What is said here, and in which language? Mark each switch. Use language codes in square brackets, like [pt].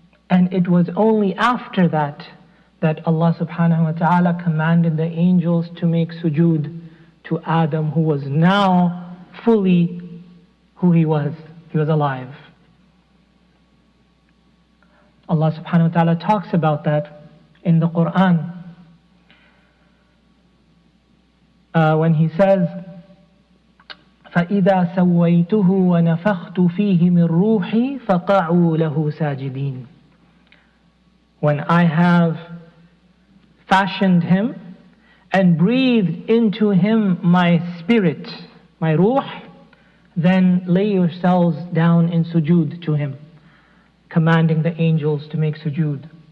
[en] And it was only after that that Allah subhanahu wa ta'ala commanded the angels to make sujood to Adam, who was now fully who he was. He was alive. Allah subhanahu wa ta'ala talks about that in the Quran. When He says, [ar] فَإِذَا سَوَّيْتُهُ وَنَفَخْتُ فِيهِ مِنْ رُوحِي فَقَعُوا لَهُ سَاجِدِينَ. [en] When I have fashioned him and breathed into him my spirit, my ruh, then lay yourselves down in sujood to him, commanding the angels to make sujood.